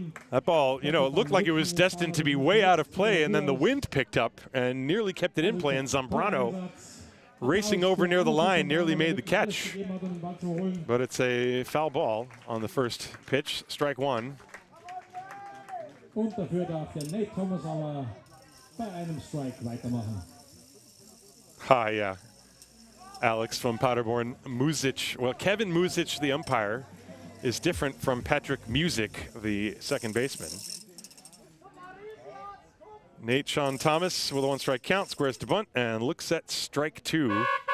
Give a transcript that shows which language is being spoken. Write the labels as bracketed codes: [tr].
[en] That ball, you know, it looked like it was destined to be way out of play, and then the wind picked up and nearly kept it in play, and Zambrano, racing over near the line, nearly made the catch. But it's a foul ball on the first pitch, strike one. [de] Und dafür darf der Nate Thomas aber bei einem Strike weitermachen. [en] Hi, yeah. Alex from Paderborn. Muzic, well, Kevin Muzic, the umpire, is different from Patrick Music, the second baseman. Nate Sean Thomas with a one-strike count, squares to bunt, and looks at strike two.